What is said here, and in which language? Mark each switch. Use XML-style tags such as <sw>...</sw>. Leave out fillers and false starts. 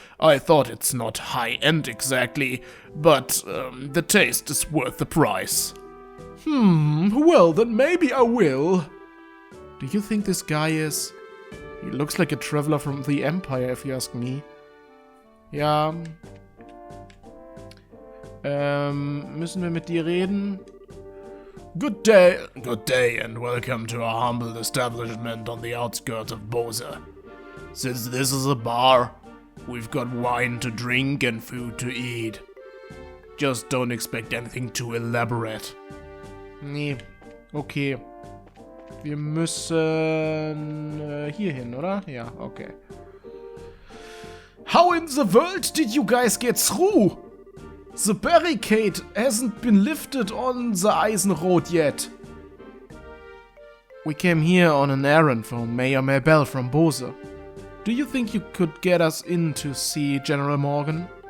<en>I thought it's not high-end exactly, but the taste is worth the price. Well then maybe I will. Do you think this guy is... He looks like a traveler from the Empire, if you ask me.</en> <de>Ja. Müssen wir mit dir reden?</de> <en>Good day, and welcome to our humble establishment on the outskirts of Hause. Since this is a bar, we've got wine to drink and food to eat. Just don't expect anything too elaborate.</en> <de>Nee, okay. Wir müssen hier hin, oder? Ja, okay.</de> <en>How in the world did you guys get through? The barricade hasn't been lifted on the Eisenroad yet. We came here on an errand from Mayor Mabel from Hause. Do you think you could get us in to see General Morgan?</en>